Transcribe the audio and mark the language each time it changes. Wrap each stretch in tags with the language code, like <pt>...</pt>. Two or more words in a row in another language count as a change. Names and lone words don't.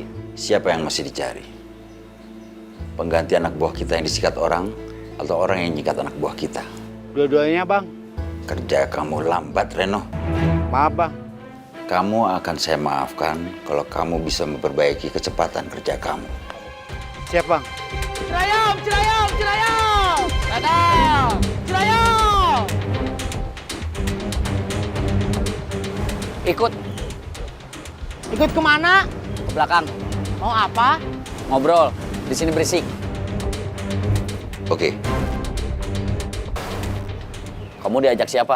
<id>Siapa yang masih dicari? Pengganti anak buah kita yang disikat orang atau orang yang nyikat anak buah kita? Dua-duanya, Bang. Kerja kamu lambat, Reno. Maaf, Bang. Kamu akan saya maafkan kalau kamu bisa memperbaiki kecepatan kerja kamu. Siap, Bang. Cirayong, cirayong, cirayong! Ledang! Cirayong! Ikut. Ikut kemana? Ke belakang. Mau apa? Ngobrol. Di sini berisik. Oke. Kamu diajak siapa?</id>